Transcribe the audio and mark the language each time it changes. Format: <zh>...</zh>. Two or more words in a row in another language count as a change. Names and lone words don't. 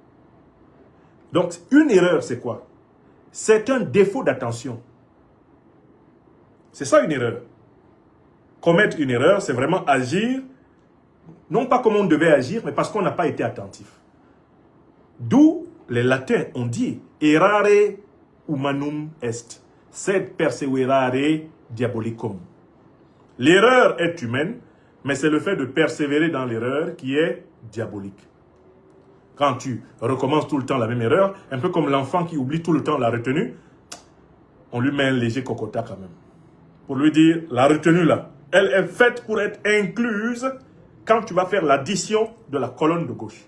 <fr>Donc, une erreur, c'est quoi? C'est un défaut d'attention. C'est ça une erreur. Commettre une erreur, c'est vraiment agir, non pas comme on devait agir, mais parce qu'on n'a pas été attentif. D'où les latins ont dit «</fr> <la>errare humanum est, sed perseverare diabolicum ».</la> <fr>L'erreur est humaine, mais c'est le fait de persévérer dans l'erreur qui est diabolique. Quand tu recommences tout le temps la même erreur, un peu comme l'enfant qui oublie tout le temps la retenue, on lui met un léger cocotat quand même. Pour lui dire, la retenue là, elle est faite pour être incluse quand tu vas faire l'addition de la colonne de gauche.</fr>